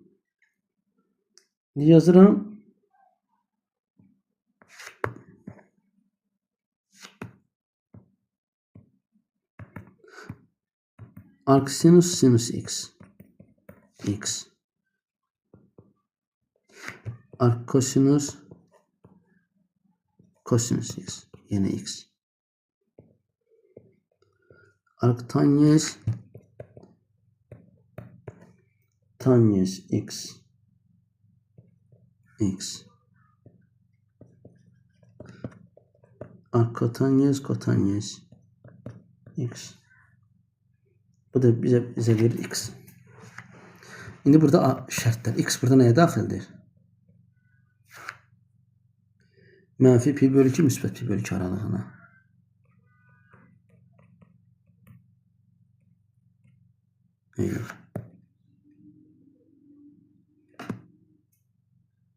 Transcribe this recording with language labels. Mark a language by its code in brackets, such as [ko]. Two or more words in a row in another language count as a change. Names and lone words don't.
[az] Yazıram. Arcsinus sinus x. X. Arccosinus cosinus x. [tr] Yine x. [az] Arctangent tangent x. X. Arcotangent cotangent x. [tr] Bu da bize verir x. Şimdi burada şartlar. [az] X burada neye daxildir? Mənfi pi bölü 2, müsbət pi bölü 2 aralığına. Eyvallah.